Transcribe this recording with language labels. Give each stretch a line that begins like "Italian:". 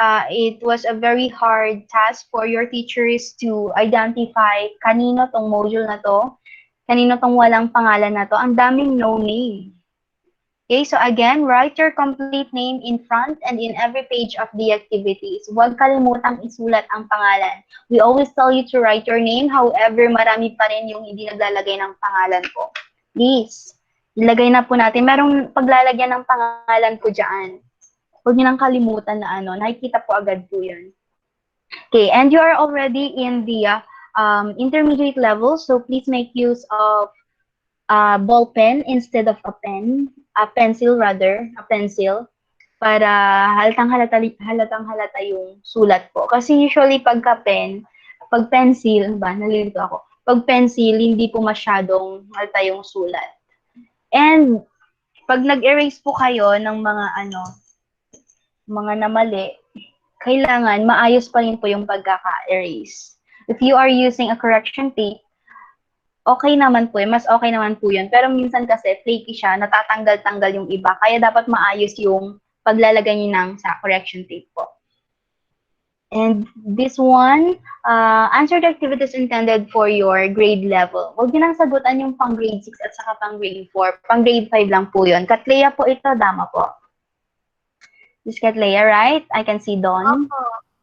English: It was a very hard task for your teachers to identify
Filipino: kanino tong module na to,
English: kanino tong walang pangalan na to.
Filipino: Ang daming no name.
English: Okay, so again, write your complete name in front and in every page of the activities.
Filipino: Huwag kalimutang isulat ang pangalan.
English: We always tell you to write your name,
Filipino: however, marami pa rin yung hindi naglalagay ng pangalan po. Please, ilagay na po natin. Merong paglalagyan ng pangalan po dyan. Huwag niyo nang kalimutan na nakikita po agad po yun.
English: Okay, and you are already in the intermediate level, so please make use of ball pen instead of a pen, a pencil rather, a pencil,
Filipino: para halatang halata yung sulat po. Kasi usually pagka pen, pag pencil, nalilito ako, pag pencil, hindi po masyadong halata yung sulat. And pag nag-erase po kayo ng mga namali, kailangan maayos pa rin po yung pagkaka-erase.
English: If you are using a correction tape,
Filipino: okay naman po, mas okay naman po yun. Pero minsan kasi flaky siya, natatanggal-tanggal yung iba. Kaya dapat maayos yung paglalagay niyo ng sa correction tape po.
English: And this one, answer the activities intended for your grade level.
Filipino: Huwag niyo nang sagutan yung pang grade 6 at saka pang grade 4. Pang grade 5 lang po yun. Katleya po ito, dama po.
English: This Katleya, right? I can see Dawn.
Filipino: Opo.